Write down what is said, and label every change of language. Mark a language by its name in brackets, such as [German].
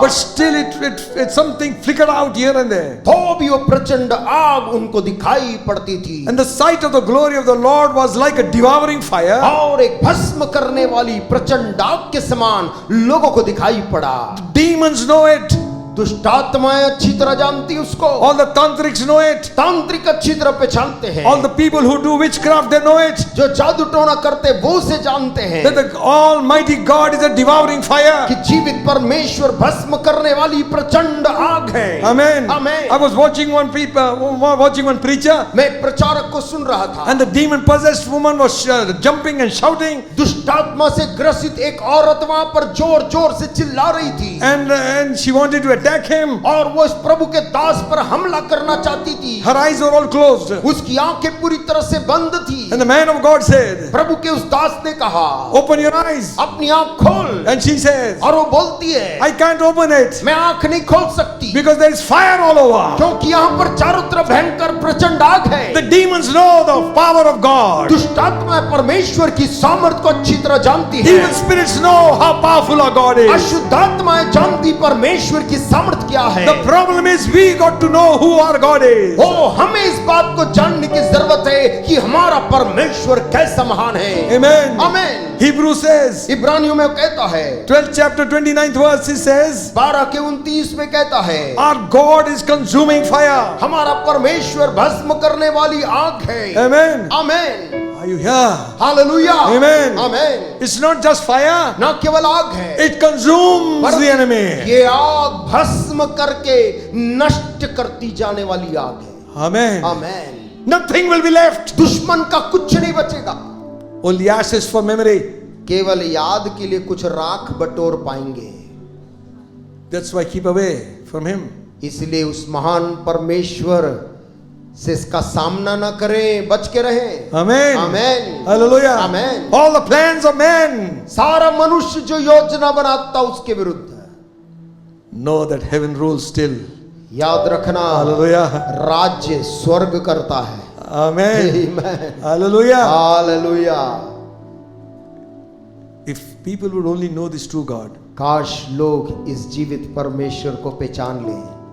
[English] but still it something flickered out here and there. [Hindi] तो भी वो प्रचंड आग उनको दिखाई पड़ती थी, [English] And the sight of the glory of the Lord was like a devouring fire. [Hindi] और एक भस्म करने वाली प्रचंड आग के समान लोगों को दिखाई पड़ा। [English] Demons know it. [Hindi] दुष्ट आत्माएं अच्छी तरह जानती उसको, [English] All the tantrics know it. [Hindi] तांत्रिक अच्छी तरह पहचानते हैं, [English] All the people who do witchcraft, they know it. [Hindi] जो जादू टोना करते वो उसे जानते हैं [English] That the Almighty God is a devouring fire. [Hindi] कि जीवित परमेश्वर भस्म करने वाली प्रचंड आग है। [English] Amen. Amen. I was watching one preacher, [Hindi] मैं एक प्रचारक को सुन रहा था, [English] and the demon possessed woman was jumping and shouting, [Hindi] दुष्ट आत्मा से ग्रसित एक औरत वहां पर जोर जोर से चिल्ला रही थी, [English] and she wanted to attack him. [Hindi] और वो इस प्रभु के दास पर हमला करना चाहती थी। [English] Her eyes were all closed. [Hindi] उसकी आंखें पूरी तरह से बंद थी। [English] And the man of God said, [Hindi] प्रभु के उस दास ने कहा, [English] open your eyes. [Hindi] अपनी आंख खोल। [English] And she says, [Hindi] और वो बोलती है, [English] I can't open it [Hindi] मैं आंख नहीं खोल सकती, [English] because there is fire all over. [Hindi] क्योंकि यहाँ पर चारों तरफ भयंकर प्रचंड आग है। [English] The demons know the power of God. [Hindi] दुष्ट आत्मा परमेश्वर की सामर्थ को अच्छी तरह जानती है। [English] Evil spirits know how powerful our God is. [Hindi] अशुद्ध आत्माएं जानती परमेश्वर की सामर्थ क्या है। [English] The problem is we got to know who our God is. [Hindi] ओ हमें इस बात को जानने की जरूरत है कि हमारा परमेश्वर कैसा महान है। [English] Amen. [Hindi] आमीन। [English] Hebrew says, [Hindi] इब्रानियों में कहता है, [English] 12th chapter 29th verse, he says, [Hindi] 12 के 29 में कहता है, [English] our God is consuming fire. [Hindi] हमारा परमेश्वर भस्म करने वाली आग है। [English] Amen. [Hindi] आमीन। [English] Are you here? [Hindi] Hallelujah. [English] Amen. [Hindi] आमीन। [English] It's not just fire. [Hindi] न केवल आग है, [English] It consumes the enemy. [Hindi] ये आग भस्म करके नष्ट करती जाने वाली आग है। [English] Amen. [Hindi] आमीन। [English] Nothing will be left. [Hindi] दुश्मन का कुछ नहीं बचेगा, [English] Only ashes for memory. [Hindi] केवल याद के लिए कुछ राख बटोर पाएंगे। [English] That's why keep away from him. [Hindi] इसलिए उस महान परमेश्वर से इसका सामना न करें, बच के रहें। [English] Amen. [Hindi] आमीन। [English] Hallelujah. Amen. All the plans of man. [Hindi] सारा मनुष्य जो योजना बनाता उसके विरुद्ध है। [English] Know that heaven rules still. [Hindi] याद रखना, [English] Hallelujah. [Hindi] राज्य स्वर्ग करता है। [English] Amen. Amen. Hallelujah. [Hindi] Hallelujah. [English] If people would only know this true God. [Hindi] काश लोग इस जीवित परमेश्वर को पहचान लें।